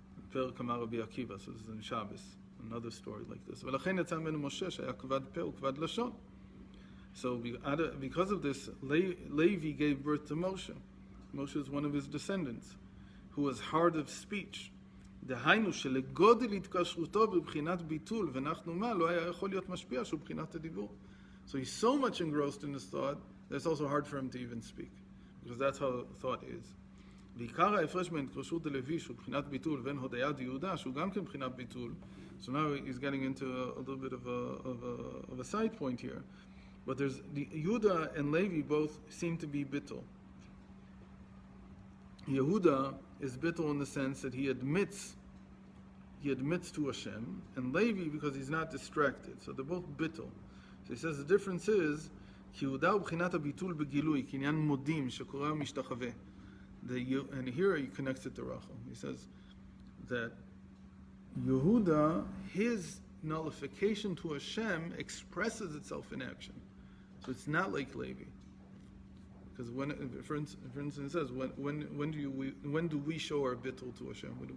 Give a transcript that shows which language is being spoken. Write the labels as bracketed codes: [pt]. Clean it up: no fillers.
[he] פרק אמר רבי עקיבא, [en] so this is in Shabbos, another story like this. [he] ולכן יצא ממנו משה שהיה כבד פה וכבד לשון. [en] So because of this, Levi gave birth to Moshe. Moshe is one of his descendants, who was hard of speech. [he] דהיינו שלגודל התקשרותו בבחינת ביטול ונחנו מה, לא היה יכול להיות משפיע שהוא בחינת הדיבור. [en] So he's so much engrossed in his thought that it's also hard for him to even speak, because that's how thought is. [he] ועיקר ההפרש בין התקשרות הלוי שהוא בחינת ביטול ובין הודיה דיהודה שהוא גם כן בחינת ביטול. [en] So now he's getting into a little bit of a side point here. But there's Yehuda and Levi both seem to be bittul. Yehuda is bittul in the sense that he admits to Hashem, and Levi because he's not distracted. So they're both bittul. So he says the difference is Yehuda [he] הוא בחינת הביטול בגילוי, כעניין מודים שקורא ומשתחווה. [en] And here he connects it to Rachel. He says that Yehuda, his nullification to Hashem expresses itself in action. So it's not like Levi. Because for instance, it says, when do we show our bittul to Hashem?